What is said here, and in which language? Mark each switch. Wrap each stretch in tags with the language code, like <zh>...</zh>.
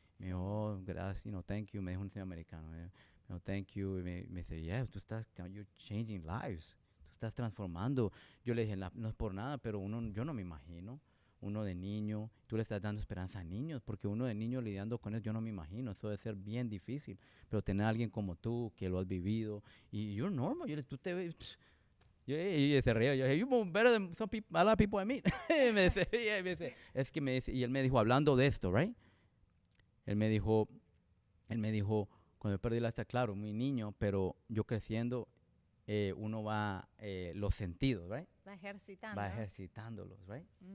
<es>Me dijo, oh, gracias,</es> <en>thank you,</en> <es>me dijo un señor americano. Me dijo, thank you, y me dice,</es> <en>yeah, you're changing lives,</en> <es>tú estás transformando. Yo le dije, no es por nada, pero yo no me imagino, uno de niño, tú le estás dando esperanza a niños, porque uno de niño lidiando con eso, yo no me imagino, eso debe ser bien difícil, pero tener a alguien como tú, que lo has vivido, y</es> <en>you're normal,</en> <es>tú te ves... Y se reía, yo dije,</es> <en>you're better than a lot of people I meet.</en> <es>Y me dice, y él me dijo, hablando de esto, right? Él me dijo, cuando yo perdí la vista, claro, muy niño, pero yo creciendo, uno va, los sentidos, right? Va ejercitando. Va ejercitándolos, right?</es>